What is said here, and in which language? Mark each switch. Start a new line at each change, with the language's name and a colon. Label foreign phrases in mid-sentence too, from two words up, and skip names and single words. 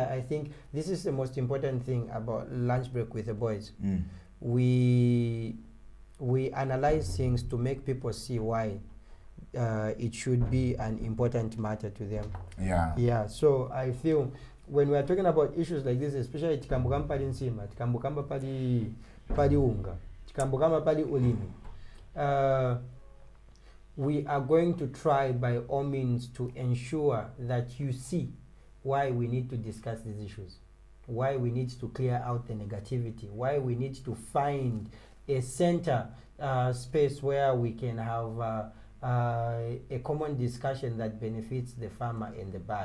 English: I think this is the most important thing about lunch break with the boys. We analyze things to make people see why it should be an important matter to them. Yeah. So I feel when we are talking about issues like this, especially
Nyanja: tikambukamba pali nsima, tikambukamba pali unga, tikambukamba pali ulimi,
English: we are going to try by all means to ensure that you see why we need to discuss these issues, why we need to clear out the negativity, why we need to find a center space where we can have a common discussion that benefits the farmer and the buyer.